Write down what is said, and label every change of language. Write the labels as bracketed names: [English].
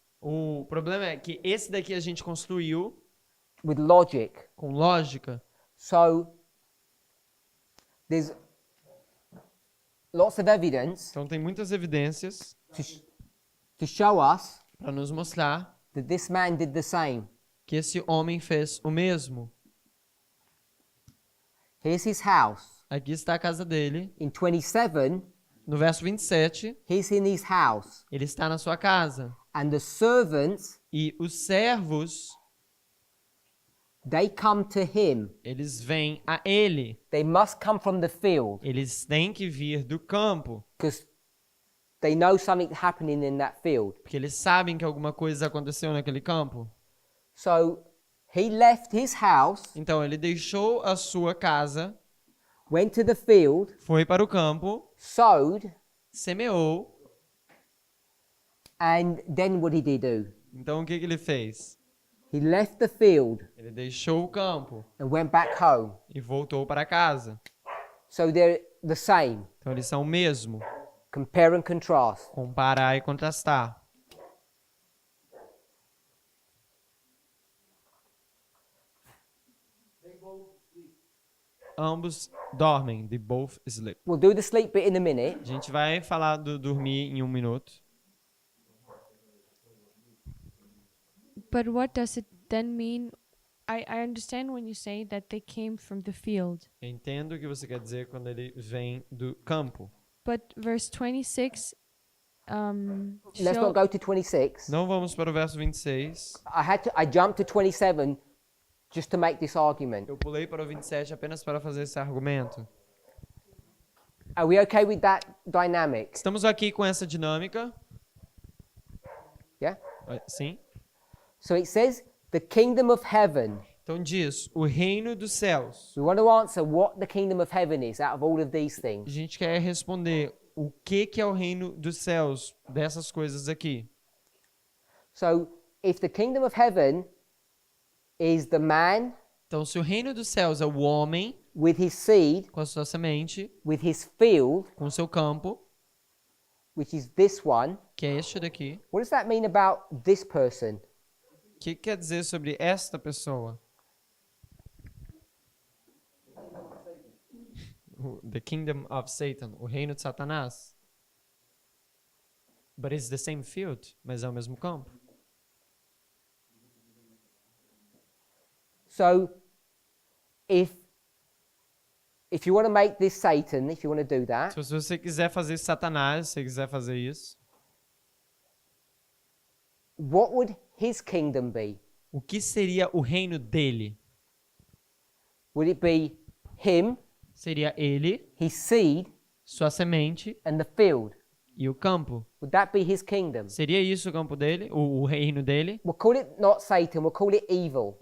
[Portuguese] O problema é que esse daqui a gente construiu [English] with logic. [Portuguese] com lógica. [English] So there's lots of evidence [Portuguese] Então tem muitas evidências [English] to show us [Portuguese] para nos mostrar [English] that this man did the same. [Portuguese] que esse homem fez o mesmo. [English] Here's his house. [Portuguese] Aqui está a casa dele. [English] In 27, [Portuguese] No verso 27, [English] he's in his house. [Portuguese] ele está na sua casa. [English] And the servants, [Portuguese] E os servos, [English] they come to him. [Portuguese] eles vêm a ele. [English] They must come from the field [Portuguese] Eles têm que vir do campo. [English] because they know something's happening in that field. [Portuguese] Porque eles sabem que alguma coisa aconteceu naquele campo. [English] So he left his house, [Portuguese] Então ele deixou a sua casa, [English] went to the field, [Portuguese] foi para o campo, [English] sowed, [Portuguese] semeou. [English] and then what did he do? [Portuguese] Então o que ele fez? [English] He left the field [Portuguese] Ele deixou o campo [English] and went back home. [Portuguese] e voltou para casa. [English] So there the same. [Portuguese] Então eles são o mesmo. [English] Compare and contrast. [Portuguese] Comparar e contrastar. Ambos dormem. [English] They both sleep. We'll do the sleep bit in a minute. [Portuguese] A gente vai falar do dormir em 1 minuto. [English] But what does it then mean? I understand when you say that they came from the field. [Portuguese] Eu entendo o que você quer dizer quando ele vem do campo. [English] But verse 26 Let's not go to 26. [Portuguese] Não vamos para o verso 26. [English] I jumped to 27 just to make this argument. [Portuguese] Eu pulei para o 27 apenas para fazer esse argumento. [English] Are we okay with that dynamic? [Portuguese] Estamos aqui com essa dinâmica. [English] Yeah? [Portuguese] Sim. [English] So it says the kingdom of heaven. [Portuguese] Então diz, o reino dos céus. [English] We want to answer what the kingdom of heaven is out of all of these [Portuguese] A [English] things. [Portuguese] gente quer responder o que é o reino dos céus dessas coisas aqui. [English] So if the kingdom of heaven is the man [Portuguese] Então, se o reino dos céus é o homem [English] with his seed, [Portuguese] com a sua semente, [English] with his field, [Portuguese] com o seu campo, [English] which is this one, [Portuguese] que é este daqui, [English] what does that mean about this person? [Portuguese] o que quer dizer sobre esta pessoa? [English] The kingdom of Satan, [Portuguese] o reino de Satanás. [English] But it's the same field, [Portuguese] mas é o mesmo campo. [English] So if you want to make this Satan, if you want to do that, [Portuguese] Se você quiser fazer Satanás, se você quiser fazer isso, [English] what would his kingdom be? [Portuguese] o que seria o reino dele? [English] Would it be him, [Portuguese] Seria ele, [English] his seed, [Portuguese] sua semente [English] and the field? [Portuguese] e o campo. [English] Would that be his kingdom? [Portuguese] Seria isso o campo dele, o reino dele? [English] We'll call it not Satan, we'll call it evil.